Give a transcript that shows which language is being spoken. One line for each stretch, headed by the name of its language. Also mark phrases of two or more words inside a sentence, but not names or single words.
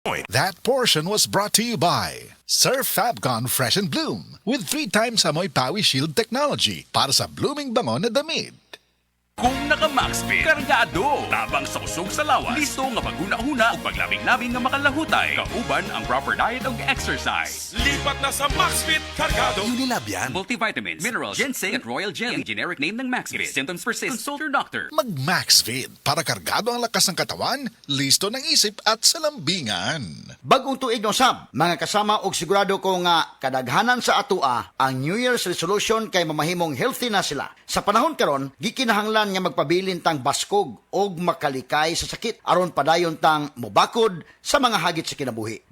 English: That portion was brought to you by Surf Fabcon Fresh and Bloom with 3 times Amoy Pawi Shield technology
Filipino: para sa blooming bango na damit.
Cebuano: Kung naka-Maxfit, kargado, tabang sa usog sa lawas, listo nga paghuna-huna o paglabing-labing nga makalahutay, kauban ang
English: proper diet
Cebuano: ug exercise.
Filipino: Lipat na sa Maxfit Cargado. Unilab yan.
English: Multivitamins, minerals, ginseng at royal jelly. Generic name ng Maxfit. If symptoms persist, consult your doctor.
Filipino: Mag-Maxfit para kargado ang lakas ng katawan, listo ng isip at sa lambingan.
Cebuano: Bagong tuig no sab, mga kasama og sigurado ko nga kadaghanan sa atua ang
English: New Year's resolution
Cebuano: kay mamahimong healthy na sila. Sa panahon karon, gikinahanglan nga magpabilin tang baskog og makalikay sa sakit aron padayon tang mobakod sa mga hagit sa kinabuhi.